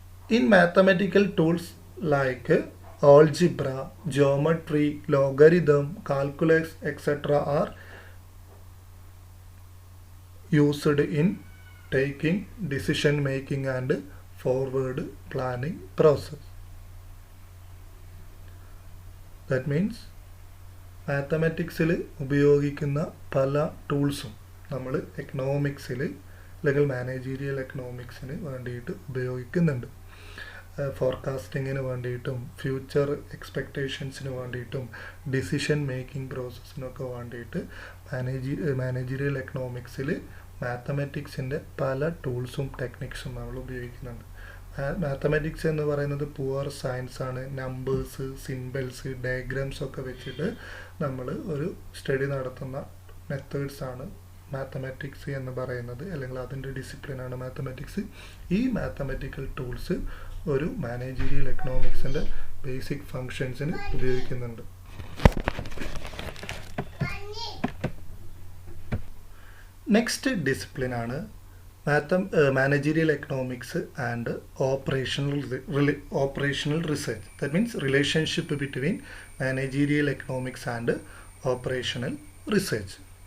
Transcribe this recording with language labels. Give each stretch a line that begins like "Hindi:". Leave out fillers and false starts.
English: In mathematical tools like algebra, geometry, logarithm, calculus, etc. are used in taking decision making and forward planning process. That means
Malayalam: മാത്തമാറ്റിക്സിൽ ഉപയോഗിക്കുന്ന പല ടൂൾസും നമ്മൾ എക്കണോമിക്സിൽ അല്ലെങ്കിൽ managerial എക്കണോമിക്സിന് വേണ്ടിയിട്ട് ഉപയോഗിക്കുന്നുണ്ട്. ഫോർകാസ്റ്റിങ്ങിന് വേണ്ടിയിട്ടും future എക്സ്പെക്റ്റേഷൻസിന് വേണ്ടിയിട്ടും ഡിസിഷൻ മേക്കിംഗ് പ്രോസസ്സിനൊക്കെ വേണ്ടിയിട്ട് മാനേജീരിയൽ എക്കണോമിക്സിൽ മാത്തമാറ്റിക്സിൻ്റെ പല ടൂൾസും ടെക്നിക്സും നമ്മൾ ഉപയോഗിക്കുന്നുണ്ട്. മാത്തമാറ്റിക്സ് എന്ന് പറയുന്നത് പുവർ സയൻസ് ആണ്. നമ്പേഴ്സ്, സിംബൽസ്, ഡയഗ്രാംസ് ഒക്കെ വെച്ചിട്ട് നമ്മൾ ഒരു സ്റ്റഡി നടത്തുന്ന മെത്തേഡ്സാണ് മാത്തമാറ്റിക്സ് എന്ന് പറയുന്നത്, അല്ലെങ്കിൽ അതിൻ്റെ ഡിസിപ്ലിനാണ് മാത്തമാറ്റിക്സ്. ഈ മാത്തമാറ്റിക്കൽ ടൂൾസ് ഒരു മാനേജീരിയൽ എക്കണോമിക്സിൻ്റെ ബേസിക് ഫങ്ഷൻസിന് ഉപയോഗിക്കുന്നുണ്ട്.
English: Next ഡിസിപ്ലിനാണ് managerial economics and operational research. That means relationship between managerial economics and operational research.